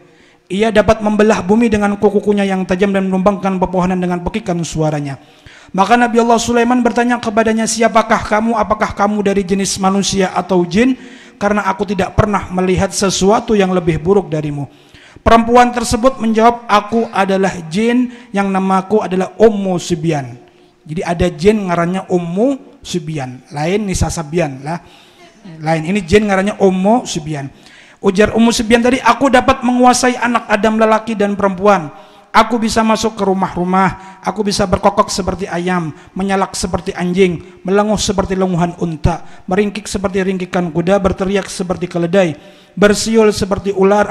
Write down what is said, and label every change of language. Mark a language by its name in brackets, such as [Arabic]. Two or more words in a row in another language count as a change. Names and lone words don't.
[Indonesian] Ia dapat membelah bumi dengan kuku-kukunya yang tajam dan menumbangkan pepohonan dengan pekikan suaranya. Maka Nabi Allah Sulaiman bertanya kepadanya, siapakah kamu? Apakah kamu dari jenis manusia atau jin? Karena aku tidak pernah melihat sesuatu yang lebih buruk darimu. Perempuan tersebut menjawab, aku adalah jin yang namaku adalah Ummu Subyan. [Banjar] Jadi ada jin ngarannya Ummu Subyan, lain Nisa Sabyan lah. Lain, ini jin ngarannya Ummu Subyan. [Indonesian] Ujar Ummu Subyan tadi, aku dapat menguasai anak Adam lelaki dan perempuan. Aku bisa masuk ke rumah-rumah, aku bisa berkokok seperti ayam, menyalak seperti anjing, melenguh seperti lenguhan unta, meringkik seperti ringkikan kuda, berteriak seperti keledai, bersiul seperti ular.